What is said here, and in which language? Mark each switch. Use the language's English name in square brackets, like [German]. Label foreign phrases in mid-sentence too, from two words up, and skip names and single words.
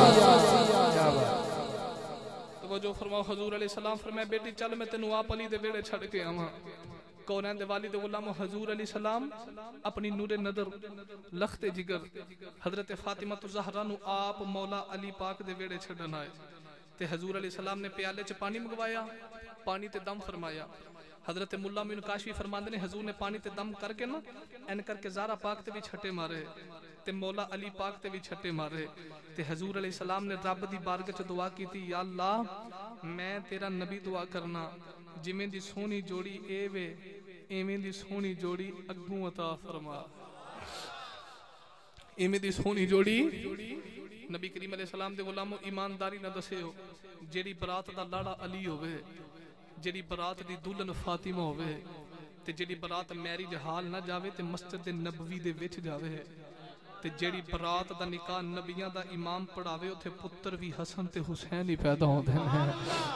[Punjabi] جو فرماؤ حضور [Arabic] علیہ السلام [Punjabi] فرمائے بیٹی چل میں تینوں آپ علی دے بیڑے چھڑ کے آواں کونین دے والد غلام حضور [Arabic] علیہ السلام [Punjabi] اپنی نور نظر لخت جگر حضرت فاطمہ زہرا نو آپ مولا علی پاک دے بیڑے چھڑن آئے تے حضور [Arabic] علیہ السلام [Punjabi] نے پیالے چ پانی منگوایا پانی تے دم فرمایا حضرت ملا مومن کاشفی فرماندے نے حضور نے پانی تے دم کر کے نا این کر کے زہرا پاک تے بھی چھٹے مارے تے مولا علی پاک تے بھی چھٹے مارے تے حضور [Arabic] علیہ السلام [Punjabi] نے رب دی بارگاہ چ دعا کیتی یا اللہ میں تیرا نبی دعا کرنا جویں دی سونی جوڑی اے وے ایویں دی سونی جوڑی اگوں عطا فرما ایویں دی سونی جوڑی نبی کریم [Arabic] علیہ السلام [Punjabi] دے غلامو ایمانداری نہ دسے ہو جیڑی برات دا لاڑا علی ہوئے جیڑی برات دی دلہن فاطمہ ہوئے تے جیڑی برات میرج حال نہ جاوے تے مسجد نبوی دے وچ جاوے تے جیڑی برات دا نکاح نبیاں دا امام پڑھاوے اتھے پتر بھی حسن تے حسین ہی پیدا ہوندے ہیں